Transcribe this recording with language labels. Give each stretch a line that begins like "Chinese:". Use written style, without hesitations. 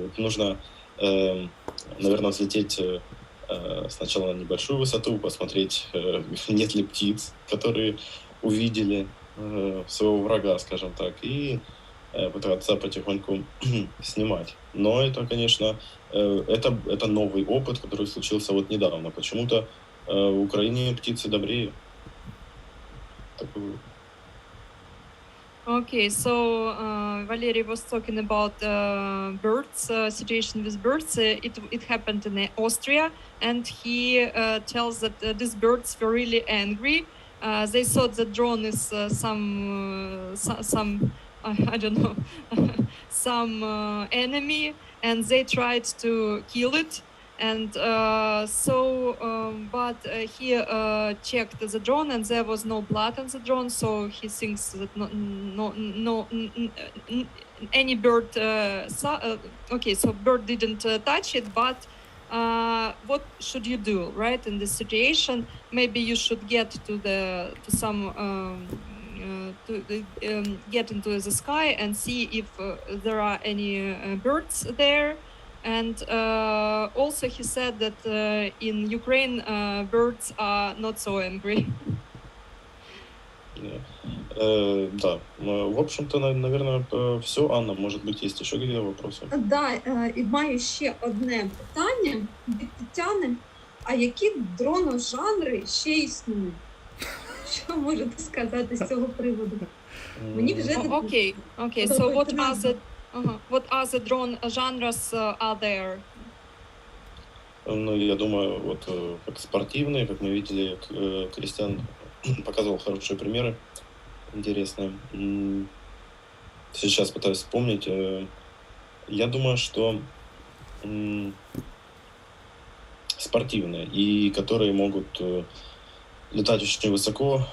Russian: Вот нужно, наверное, взлететь сначала на небольшую высоту, посмотреть, нет ли птиц, которые увидели своего врага, скажем так, и пытаться потихоньку снимать. Но это, конечно, это новый опыт, который случился вот недавно. Почему-то в Украине птицы добрее. Такой.
English: Okay, so Valery was talking about birds, situation with birds. It happened in Austria, and he tells that these birds were really angry. They thought the drone is some I don't know, some enemy, and they tried to kill it. And but he checked the drone, and there was no blood on the drone, so he thinks that no any bird okay, so bird didn't touch it, but what should you do, right, in this situation? Maybe you should get get into the sky and see if there are any birds there. And also he said that in Ukraine birds are not so angry.
Russian: Да, в общем-то, наверное, все. Анна, может быть, есть еще какие-то вопросы?
Ukrainian: Да, і маю ще одне питання від Тетяни. А які дроножанри ще існують? Що можете сказати з цього приводу? Мені вже
English: Oh, okay. So what other drone genres are there?
Russian: Ну, я думаю, вот как спортивные, как мы видели, Кристиан показывал хорошие примеры, интересные. Сейчас пытаюсь вспомнить. Я думаю, что спортивные, и которые могут летать очень высоко.